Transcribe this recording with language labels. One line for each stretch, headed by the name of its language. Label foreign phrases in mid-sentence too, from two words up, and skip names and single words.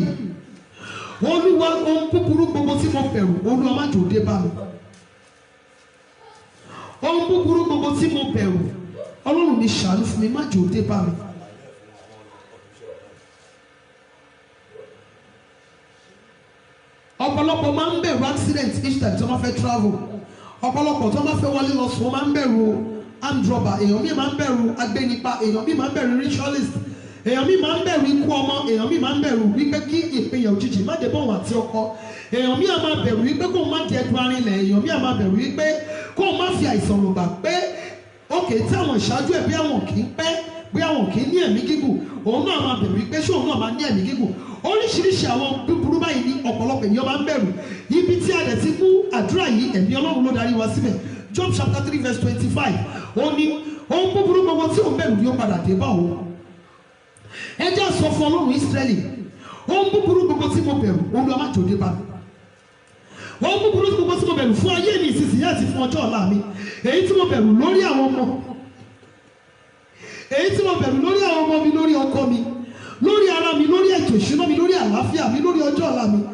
Yoruba: Olúwa, ohun búburú gbogbo tí mo bẹ̀rù, Olúwa má jò dé bá mi. Ohun búburú gbogbo tí mo bẹ̀rù, Ọlọ́run mi ṣàánú fún mi má jò dé bá mi. Ọ̀pọ̀lọpọ̀ máa ń bẹ̀rù
English: accident each time
Yoruba: tí wọ́n fẹ́ travel. Ọ̀pọ̀lọpọ̀ tí wọ́n bá fẹ́ wọlé lọ sùn wọ́n máa ń bẹ̀rù
English: armed robber,
Yoruba: èèyàn mi máa ń bẹ̀rù agbénipa, èèyàn mi máa ń bẹ̀rù ritualist, èèyàn mi máa ń bẹ̀rù ikú ọmọ, èèyàn mi máa ń bẹ̀rù wípé kí ìpínyà òjijì má dé bọ̀ wọ́n àti ọkọ, èèyàn mi á máa bẹ̀rù wípé kó má di ẹ̀dùn arinlẹ̀, èèyàn mi á máa bẹ̀rù wípé kó má fi àìsàn lògbà pé òkè tí àwọn ìṣáájú ẹ̀ bí àwọn kì í pẹ́, bí àwọn kì í ní ẹ̀mí gígùn, òun náà máa bẹ̀rù wípé ṣé òun náà máa ní ẹ̀mí gígùn. Oríṣiríṣi àwọn búburú báyìí ní ọ̀pọ̀lọpọ̀ èèyàn máa ń bẹ̀rù. Ibi tí a dẹ̀ ti mú àdúrà yìí ẹ̀mí Ọlọ́run ló darí wa síbẹ̀.
English: Job chapter 3 verse 25
Yoruba: ó ní ohun búburú gbogbo tí òun bẹ̀rù ni ó padà dé bá òun. Ẹ jẹ́ sọ fún Ọlọ́run Ísírẹ́lì, ohun búburú gbogbo tí mo bẹ̀rù Olúwa má jò dé bá mi. Ohun búburú gbogbo tí mo bẹ̀rù fún ayé mi ìsinsìnyí àti fún ọjọ́ ọ̀la mi, èyí tí mo bẹ̀rù lórí àwọn ọmọ, èyí tí mo bẹ̀rù lórí àwọn ọmọ mi, lórí ọkọ mi, lórí ara mi, lórí ètò ìṣúná mi, lórí àlàáfíà mi, lórí ọjọ́ ọ̀la mi.